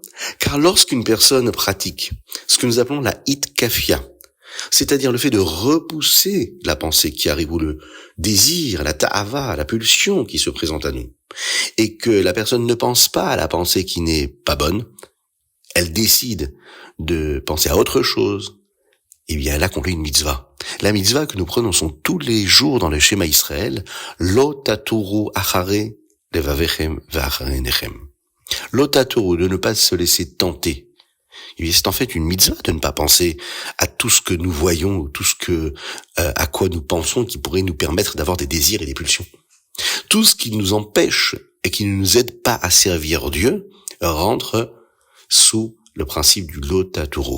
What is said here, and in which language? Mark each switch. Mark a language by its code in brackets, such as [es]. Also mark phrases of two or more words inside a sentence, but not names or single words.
[fr] Car lorsqu'une personne pratique ce que nous appelons la hitkafia, c'est-à-dire le fait de repousser la pensée qui arrive ou le désir, la ta'ava, la pulsion qui se présente à nous, et que la personne ne pense pas à la pensée qui n'est pas bonne, elle décide de penser à autre chose, et bien elle accomplit une mitzvah. La mitzvah que nous prononçons tous les jours dans le schéma Israël, [he] לא תתורו אחרי לבבכם ואחרי עיניכם. לא תתורו, [fr] de ne pas se laisser tenter. Et c'est en fait une mitzvah de ne pas penser à tout ce que nous voyons ou tout ce que à quoi nous pensons qui pourrait nous permettre d'avoir des désirs et des pulsions. Tout ce qui nous empêche et qui ne nous aide pas à servir Dieu rentre sous le principe du [he] לא תתורו.